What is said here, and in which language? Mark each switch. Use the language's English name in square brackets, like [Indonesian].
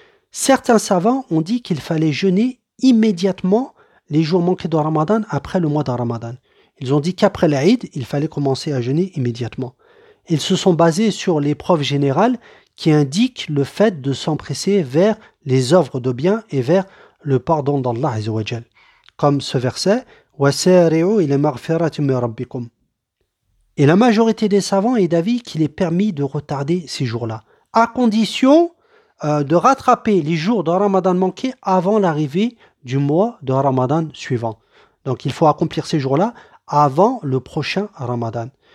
[French] Certains savants ont dit qu'il fallait jeûner immédiatement les jours manqués de Ramadan après le mois de Ramadan. Ils ont dit qu'après l'Aïd, il fallait commencer à jeûner immédiatement. Ils se sont basés sur l'épreuve générale qui indique le fait de s'empresser vers les œuvres de bien et vers le pardon d'Allah Azzawajal. comme ce verset, [Arabic] وَسَارِعُوا إِلَى مَغْفِرَةٍ مِنْ رَبِّكُمْ. [French] Et la majorité des savants est d'avis qu'il est permis de retarder ces jours-là, à condition de rattraper les jours de Ramadan manqués avant l'arrivée du mois de Ramadan suivant. Donc il faut accomplir ces jours-là avant le prochain Ramadan.